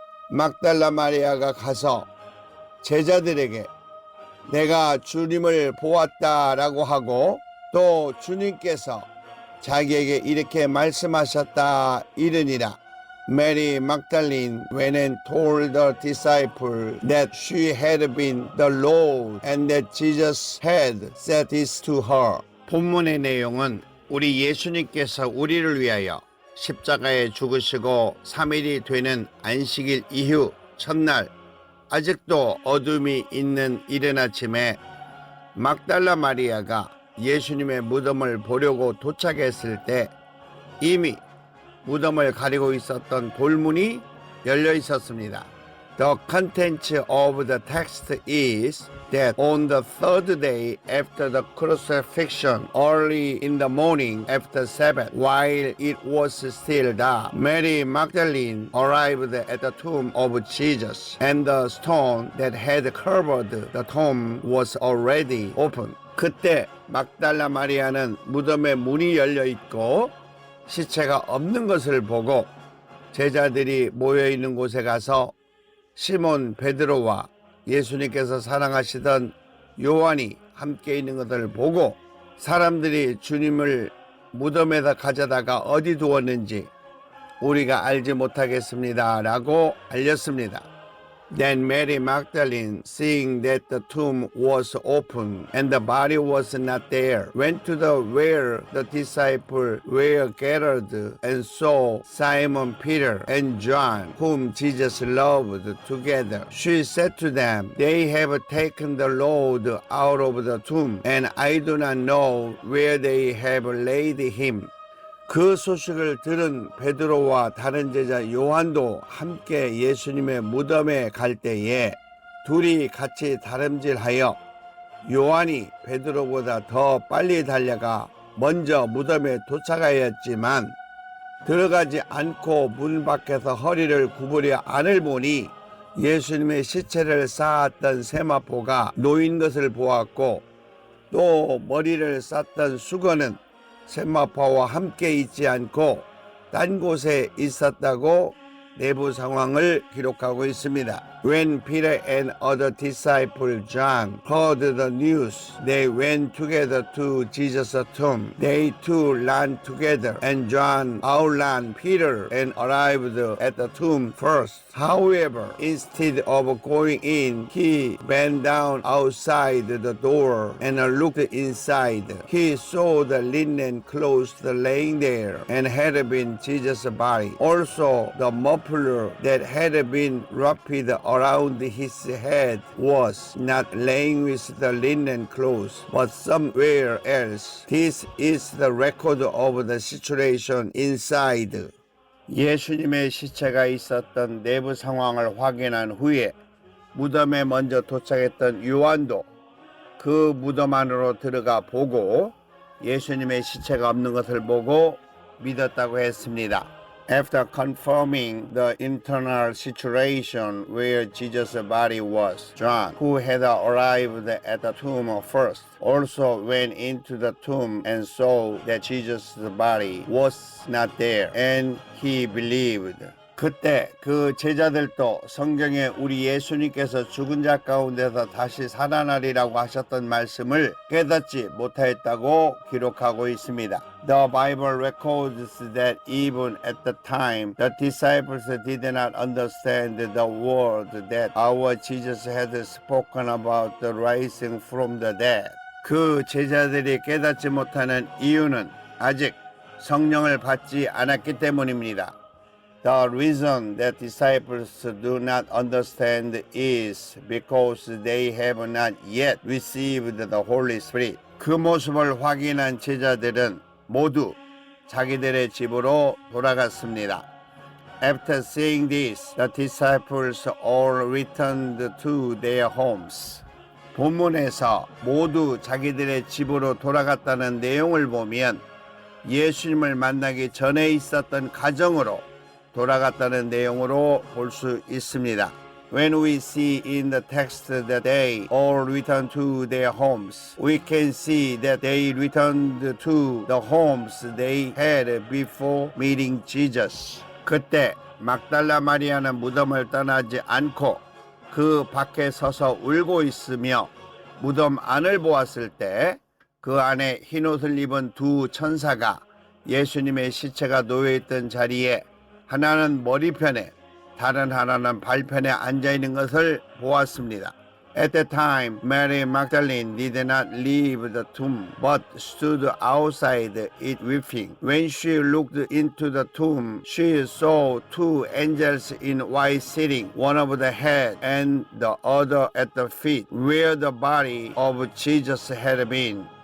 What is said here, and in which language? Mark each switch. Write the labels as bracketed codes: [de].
[ko] 막달라 마리아가 가서 제자들에게 내가 주님을 보았다라고 하고 또 주님께서 자기에게 이렇게 말씀하셨다 이르니라. [en] Mary Magdalene went and told the disciple that she had been the Lord and that Jesus had said this to her. [ko] 본문의 내용은 우리 예수님께서 우리를 위하여 십자가에 죽으시고 3일이 되는 안식일 이후 첫날 아직도 어둠이 있는 이른 아침에 막달라 마리아가 예수님의 무덤을 보려고 도착했을 때 이미 무덤을 가리고 있었던 돌문이 열려 있었습니다. [en] The content of the text is that on the third day after the crucifixion, early in the morning after Sabbath, while it was still dark, Mary Magdalene arrived at the tomb of Jesus, and the stone that had covered the tomb was already open. [ko] 그때 막달라 마리아는 무덤의 문이 열려 있고 시체가 없는 것을 보고 제자들이 모여 있는 곳에 가서 시몬 베드로와 예수님께서 사랑하시던 요한이 함께 있는 것을 보고 사람들이 주님을 무덤에다 가져다가 어디 두었는지 우리가 알지 못하겠습니다 라고 알렸습니다. [en] Then Mary Magdalene, seeing that the tomb was open and the body was not there, went to the where the disciples were gathered and saw Simon Peter and John, whom Jesus loved, together. She said to them, They have taken the Lord out of the tomb, and I do not know where they have laid him. [ko] 그 소식을 들은 베드로와 다른 제자 요한도 함께 예수님의 무덤에 갈 때에 둘이 같이 다름질하여 요한이 베드로보다 더 빨리 달려가 먼저 무덤에 도착하였지만 들어가지 않고 문 밖에서 허리를 구부려 안을 보니 예수님의 시체를 쌓았던 세마포가 놓인 것을 보았고 또 머리를 쌌던 수건은 세마포와 함께 있지 않고 딴 곳에 있었다고 내부 상황을 기록하고 있습니다. [en] When Peter and other disciple John heard the news, they went together to Jesus' tomb. They too ran together, and John outran Peter and arrived at the tomb first. However, instead of going in, he bent down outside the door and looked inside. He saw the linen clothes laying there and had been Jesus' body. Also, the muffler that had been wrapped around his head was not laying with the linen clothes, but somewhere else. This is the record of the situation inside. [ko] 예수님의 시체가 있었던 내부 상황을 확인한 후에 무덤에 먼저 도착했던 요한도 그 무덤 안으로 들어가 보고 예수님의 시체가 없는 것을 보고 믿었다고 했습니다. [en] After confirming the internal situation where Jesus' body was, John, who had arrived at the tomb first, also went into the tomb and saw that Jesus' body was not there, and he believed. [ko] 그때 그 제자들도 성경에 우리 예수님께서 죽은 자 가운데서 다시 살아나리라고 하셨던 말씀을 깨닫지 못하였다고 기록하고 있습니다. [en] The Bible records that even at the time the disciples did not understand the word that our Jesus had spoken about the rising from the dead. [ko] 그 제자들이 깨닫지 못하는 이유는 아직 성령을 받지 않았기 때문입니다. [en] The reason that disciples do not understand is because they have not yet received the Holy Spirit. [ko] 그 모습을 확인한 제자들은 모두 자기들의 집으로 돌아갔습니다. [en] After seeing this, the disciples all returned to their homes. [ko] 본문에서 모두 자기들의 집으로 돌아갔다는 내용을 보면 예수님을 만나기 전에 있었던 가정으로 돌아갔다는 내용으로 볼 수 있습니다. [en] When we see in the text that they all returned to their homes, we can see that they returned to the homes they had before meeting Jesus. [ko] 그때 막달라 마리아는 무덤을 떠나지 않고 그 밖에 서서 울고 있으며 무덤 안을 보았을 때 그 안에 흰옷을 입은 두 천사가 예수님의 시체가 놓여있던 자리에 하나는 머리편에 다른 하나는 발편에 앉아있는 것을 보았습니다. [en] At that time, Mary Magdalene did not leave the tomb, but stood outside it weeping. When she looked into the tomb, she saw two angels in white sitting, one at the head and the other at the feet, where the body of Jesus had been.